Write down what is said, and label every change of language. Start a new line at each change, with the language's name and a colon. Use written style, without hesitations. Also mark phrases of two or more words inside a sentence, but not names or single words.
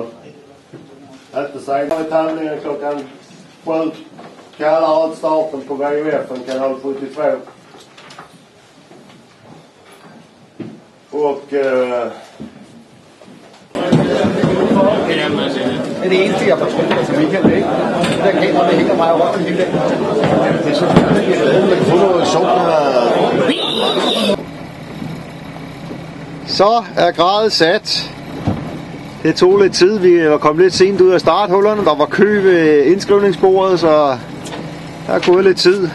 Swedish: Inte senare i tävlingen klockan 7. Kallar ut starten på VUF, kanal 72. Och...
Danish: Det er det eneste, jeg forstår, altså Michael, ikke? Det der kamera, det hænger mig rundt hele dagen. Det er selvfølgelig ikke få noget sjovt. Så er gradet sat. Det tog lidt tid. Vi var kommet lidt sent ud af starthullerne. Der var kø ved indskrivningsbordet, så der er gået lidt tid.